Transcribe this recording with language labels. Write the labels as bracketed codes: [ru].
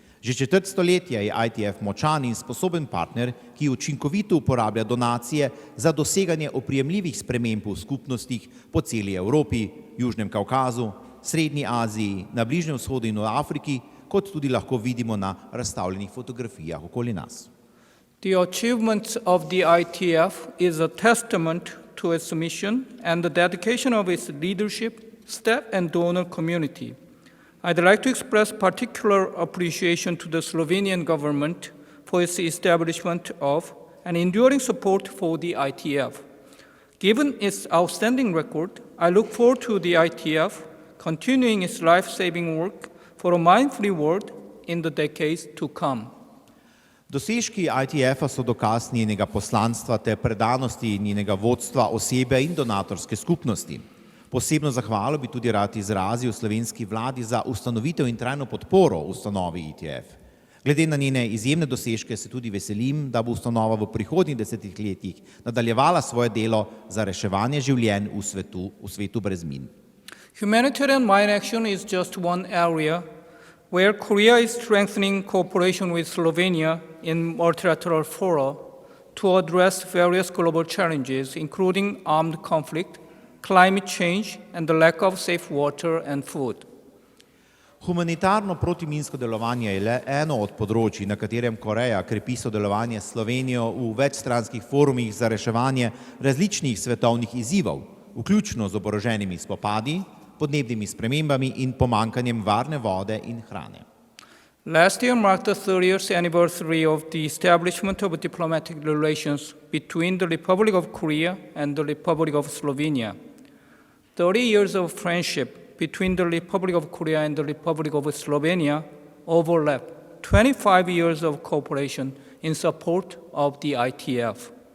[sl] Že četrt stoletja je ITF močan in sposoben partner, ki učinkovito uporablja donacije za doseganje oprijemljivih sprememb v skupnostih po celi Evropi, Južnem Kaukazu, Srednji Aziji, na Bližnjem vzhodu in v Afriki, kot tudi lahko vidimo na razstavljenih fotografijah okoli nas. [en] The achievements of the ITF is a testament to its mission and the dedication of its leadership, staff and donor community. I'd like to express particular appreciation to the Slovenian government for its establishment of and enduring support for the ITF. Given its outstanding record, I look forward to the ITF continuing its life-saving work for a mind-free world in the decades to come. [sl] Dosežki ITF-a so dokaz njenega poslanstva ter predanosti njenega vodstva, osebe in donatorske skupnosti. Posebno zahvalo bi tudi rad izrazil slovenski vladi za ustanovitev in trajno podporo ustanovi ITF. Glede na njene izjemne dosežke se tudi veselim, da bo ustanova v prihodnjih desetletjih nadaljevala svoje delo za reševanje življenj v svetu brez min. [en] Humanitarian mine action is just one area where Korea is strengthening cooperation with Slovenia in multilateral fora to address various global challenges, including armed conflict, climate change, and the lack of safe water and food. [sl] Humanitarno protiminsko delovanje je le eno od področij, na katerem Koreja krepi sodelovanje s Slovenijo v večstranskih forumih za reševanje različnih svetovnih izzivov, vključno z oboroženimi spopadi, podnebnimi spremembami in pomanjkanjem varne vode in hrane. [en] Last year marked the 30th anniversary of the establishment of diplomatic relations between the Republic of Korea and the Republic of Slovenia. 30 years of friendship between the Republic of Korea and the Republic of Slovenia overlap 25 years of cooperation in support of the ITF.